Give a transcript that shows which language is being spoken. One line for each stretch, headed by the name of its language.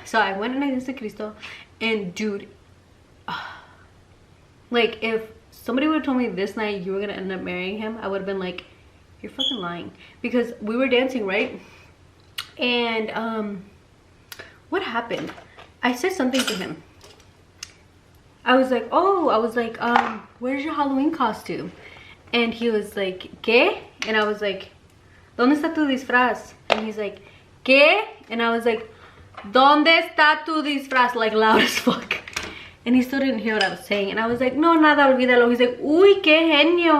English: So I went and I danced to Cristo, and dude, like if somebody would have told me this night you were gonna end up marrying him, I would have been like, you're fucking lying. Because we were dancing, right? And what happened? I said something to him. I was like, oh, where's your Halloween costume? And he was like,
Spanish: ¿qué?
English: And I was like,
Spanish: ¿dónde está tu disfraz?
English: And he's like,
Spanish: ¿qué?
English: And I was like,
Spanish: ¿dónde está tu disfraz?
English: Like loud as fuck. And he still didn't hear what I was saying. And I was like,
Spanish: no, nada, olvídalo.
English: He's like,
Spanish: uy, qué genio.